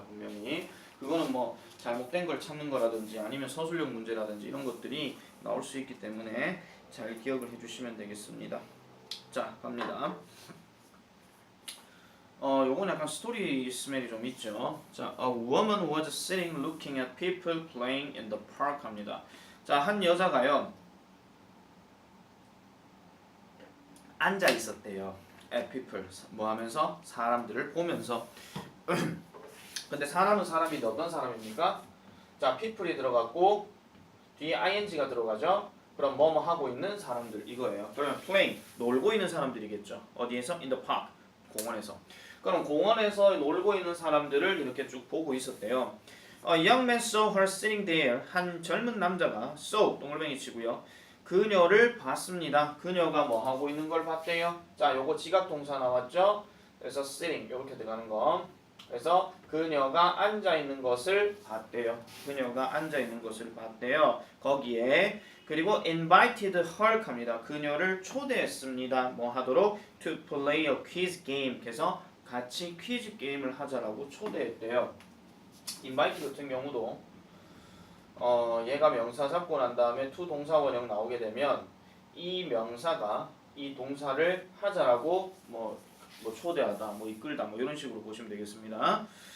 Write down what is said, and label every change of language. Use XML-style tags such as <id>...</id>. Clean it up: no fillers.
<ko>분명히 그거는 뭐 잘못된 걸 찾는 거라든지 아니면 서술형 문제라든지 이런 것들이 나올 수 있기 때문에 잘 기억을 해주시면 되겠습니다. 자, 갑니다. 요건 약간 스토리 스멜이 좀 있죠. 자,</ko> <en>a woman was sitting looking at people playing in the park</en> <ko>합니다. 자, 한 여자가요. 앉아 있었대요.</ko> <en>at people</en> <ko>뭐 하면서 사람들을 보면서. 근데 사람은 사람인데 어떤 사람입니까? 자, people이 들어갔고 뒤에 ing가 들어가죠. 그럼 뭐뭐 하고 있는 사람들 이거예요. 그러면 playing 놀고 있는 사람들이겠죠. 어디에서?</ko> <en>in the park.</en> <ko>공원에서. 그럼 공원에서 놀고 있는 사람들을 이렇게 쭉 보고 있었대요.</ko> <en>A young man saw her sitting there.</en> <ko>한 젊은 남자가 saw 동글뱅이 치고요. 그녀를 봤습니다. 그녀가 뭐 하고 있는 걸 봤대요. 자, 요거 지각 동사 나왔죠? 그래서 sitting 이렇게 들어가는 거. 그래서 그녀가 앉아 있는 것을 봤대요. 그녀가 앉아 있는 것을 봤대요. 거기에 그리고</ko> <en>invited her</en> <ko>합니다. 그녀를 초대했습니다. 뭐 하도록</ko> <en>to play a quiz game.</en> <ko>그래서 같이 퀴즈 게임을 하자라고 초대했대요. invite 같은 경우도 얘가 명사 잡고 난 다음에 to 동사 원형 나오게 되면 이 명사가 이 동사를 하자라고 뭐 초대하다, 뭐 이끌다, 뭐 이런 식으로 보시면 되겠습니다.</ko>